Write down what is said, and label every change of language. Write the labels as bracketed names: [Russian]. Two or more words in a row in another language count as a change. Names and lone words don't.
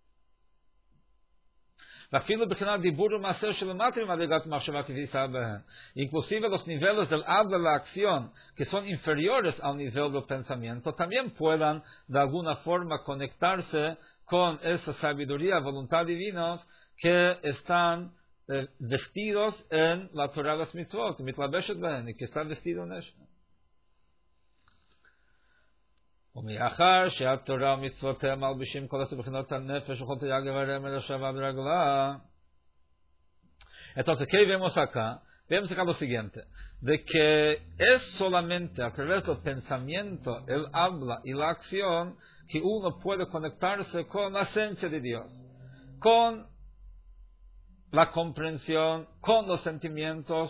[Spanish] Inclusive los niveles del habla, la acción, que son inferiores al nivel del pensamiento, también puedan de alguna forma conectarse con esa sabiduría, voluntad divina, que están vestidos en la Torah de las mitzvot, y que están vestidos en eso. [Hebrew] ומאחר שהתורה ומצוותיה מלבישים כל בחינות הנפש וכל תרי"ג איברי מראשיו ועד רגליו. [Spanish] Entonces, ¿qué vemos acá? Vemos acá lo siguiente, de que es solamente a través del pensamiento, el habla y la acción que uno puede conectarse con la esencia de Dios, con la comprensión, con los sentimientos.